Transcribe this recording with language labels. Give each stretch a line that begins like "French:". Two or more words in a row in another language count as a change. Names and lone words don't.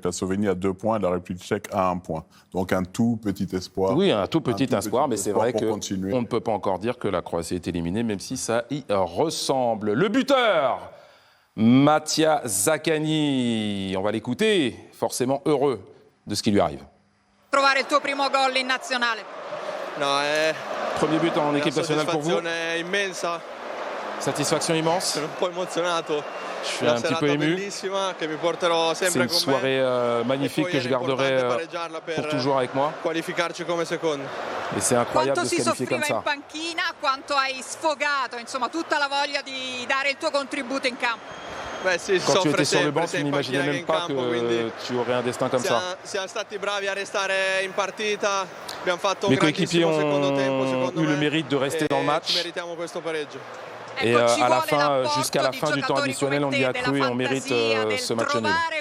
French: La Slovénie a 2 points, la République tchèque a 1 point. Donc un tout petit espoir. Oui, un tout petit espoir, mais c'est vrai qu'on ne peut pas encore dire que la Croatie est éliminée, même si ça y ressemble. Le buteur, Mattia Zaccagni. On va l'écouter, forcément heureux de ce qui lui arrive.
Italian: Trovare il tuo primo gol in nazionale.
French: Premier but en équipe nationale pour vous.
Italian: Immensa.
French: Satisfaction immense.
Italian: Sono un po' emozionato.
French: Je suis un petit peu ému. C'est une soirée magnifique que je garderai pour toujours avec moi. Et c'est incroyable de se qualifier comme ça.
Italian: Quanto hai sfogato, insomma, tutta la voglia di dare il tuo contributo in campo.
French: Quand tu étais sur le banc, tu n'imaginais même pas que tu aurais un destin comme ça. Mes coéquipiers ont eu le mérite de rester dans le match. Et à la fin, jusqu'à la fin du temps additionnel, on y a cru et on mérite ce match nul.